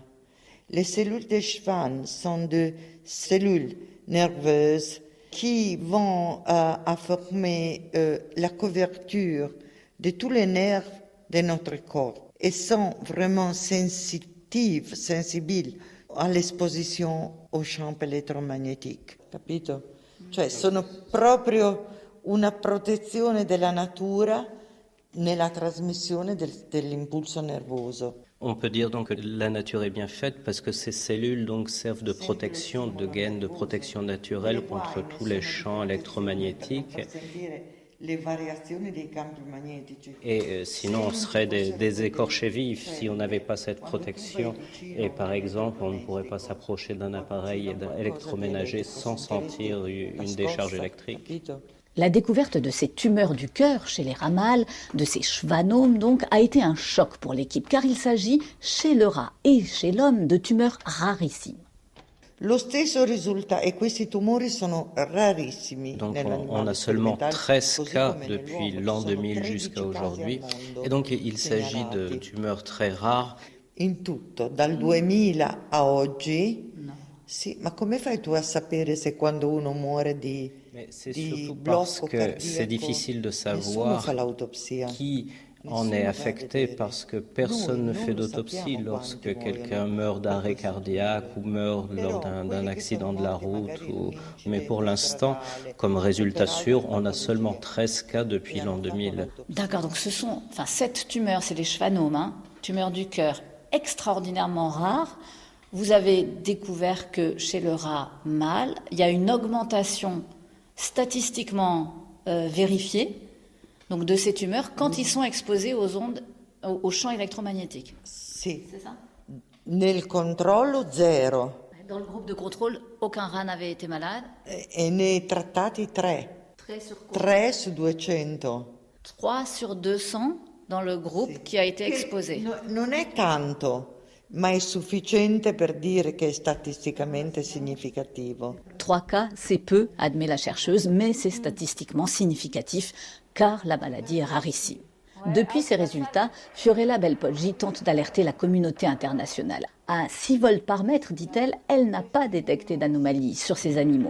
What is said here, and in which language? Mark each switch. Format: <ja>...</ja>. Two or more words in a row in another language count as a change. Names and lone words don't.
<fr>Les cellules de Schwann sont des cellules nerveuses qui vont à former la couverture de tous les nerfs de notre corps et sont vraiment sensibles à l'esposition aux champs élettromagnetici.</fr> <it>Capito? Cioè sono proprio una protezione della natura nella trasmissione dell'impulso nervoso.</it> <fr>On peut dire donc que la nature est bien faite parce que ces cellules donc servent de protection, de gaine, de protection naturelle contre tous les champs électromagnétiques. Et sinon, on serait des écorchés vifs si on n'avait pas cette protection. Et par exemple, on ne pourrait pas s'approcher d'un appareil électroménager sans sentir une décharge électrique. La découverte de ces tumeurs du cœur chez les rats mâles, de ces schwannomes donc, a été un choc pour l'équipe, car il s'agit, chez le rat et chez l'homme, de tumeurs rarissimes.</fr> <it>Lo stesso risulta e questi tumori sono rarissimi.</it> <fr>Donc on a seulement 13 cas depuis l'an 2000 jusqu'à aujourd'hui. Et donc il s'agit de tumeurs très rares.</fr> <it>In tutto, dal 2000 a oggi. Sì, ma come fai tu a sapere se quando uno muore di</it> <fr>c'est surtout parce que c'est difficile de savoir qui On est affecté parce que personne ne fait d'autopsie lorsque quelqu'un meurt d'arrêt cardiaque ou meurt lors d'un accident de la route. Mais pour l'instant, comme résultat sûr, on a seulement 13 cas depuis l'an 2000. D'accord, donc cette tumeur, c'est les schwannomes, tumeur du cœur, extraordinairement rare. Vous avez découvert que chez le rat mâle, il y a une augmentation statistiquement vérifiée donc de ces tumeurs quand ils sont exposés aux ondes, aux champs électromagnétiques.</fr> <it>Sì.</it> <fr>C'est ça?</fr> <it>Nel controllo zero.</it> <fr>Dans le groupe de contrôle, aucun rat n'avait été malade.</fr> <it>E ne trattati 3. 3 su 200.</it> <fr>3 sur 200 dans le groupe qui a été exposé.</fr> <it>Non è tanto, ma è sufficiente per dire che è statisticamente significativo.</it> <fr>3 cas, c'est peu, admet la chercheuse, mais c'est statistiquement significatif car la maladie est rarissime. Depuis ces résultats, Fiorella Belpoggi tente d'alerter la communauté internationale. À 6 vols par mètre, dit-elle, elle n'a pas détecté d'anomalie sur ces animaux.</fr>